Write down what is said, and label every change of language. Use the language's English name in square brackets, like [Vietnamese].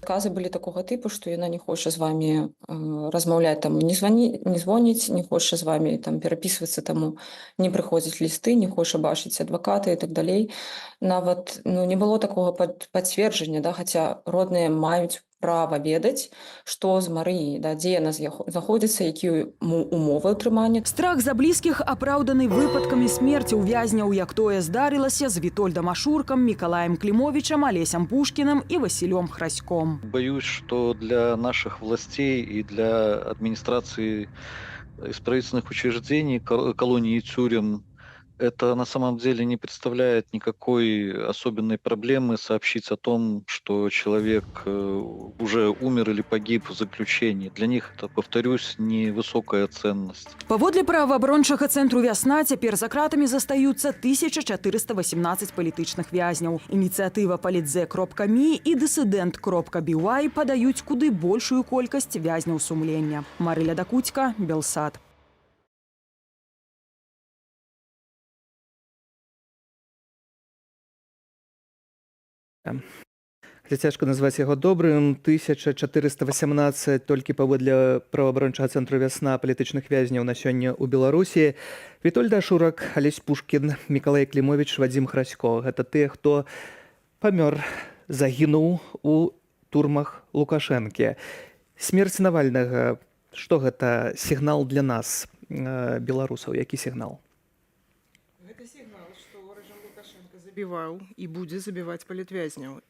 [Belarusian] Адказы былі такога тыпу, што яна не хоча з вами размаўляць, не звоніць, не хоча з вами перапісвацца, таму не прыходзіць лісты, не хоча бачыць адвакаты і так далей. Нават не было такого пацверджання, хаця родныя маюць права ведаць, што з Марыяй, да, дзе яна знаходзіцца, якія умовы ўтрымання. Страх за блізкіх апраўданы выпадкамі смерці ўвязняў, як тое здарылася з Вітольдам Ашуркам, Мікалаем Клімовічам, Алесем Пушкіным і Васілём Храськом. [Russian] Боюсь, что для наших властей и для администрации исправительных учреждений, колоний и тюрем, это на самом деле не представляет никакой особенной проблемы сообщить о том, что человек уже умер или погиб в заключении. Для них это, повторюсь, невысокая ценность. [Belarusian] Паводле праваабарончага цэнтру «Вясна» цяпер за кратамі застаюцца 1418 палітычных вязняў. Ініцыятыва «Палітзе.ми» і «Дысідэнт.by» падаюць куды большую колькасць вязняў сумлення. Марыля Дакуцька, Белсат. Цяжка назваць яго добрым. 1418 толькі паводле праваабарончага цэнтру «Вясна» палітычных вязняў на сёння ў Беларусі. Вітольд Ашурак, Алесь Пушкін, Мікалай Клімовіч, Вадзім Храсько. Гэта тыя, хто памёр, загінуў у турмах Лукашэнкі. Смерць Навальнага, што гэта сігнал для нас, беларусаў? Які сігнал? Гэта сігнал, што рэжым Лукашенко забіваў і будзе забіваць палітвязняў.